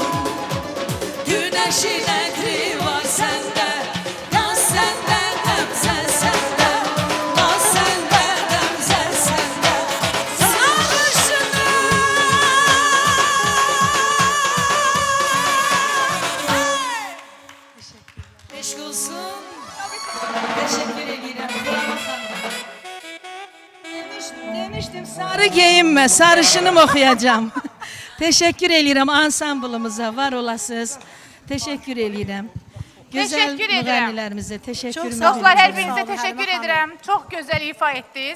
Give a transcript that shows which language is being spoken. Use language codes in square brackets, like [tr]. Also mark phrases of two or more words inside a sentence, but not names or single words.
[tr] Güneşin etri var sende, naz sende, gamze sende, naz sende, gamze sende, sarışınım. [az] Eşk olsun. [tr] Teşekkür ederim. [az] Demişdim sarı geyinmə, sarışınım oxuyacağam. Teşekkür edirəm ansamblımıza, var olasınız. Teşekkür edirəm. Gözəl Teşekkür edirəm. müğənnilərimizə təşəkkür Çox sağ edirəm. olun. Dostlar, hər Sağ birinizə olun, təşəkkür Həlimə edirəm. Çox gözəl ifa etdiniz.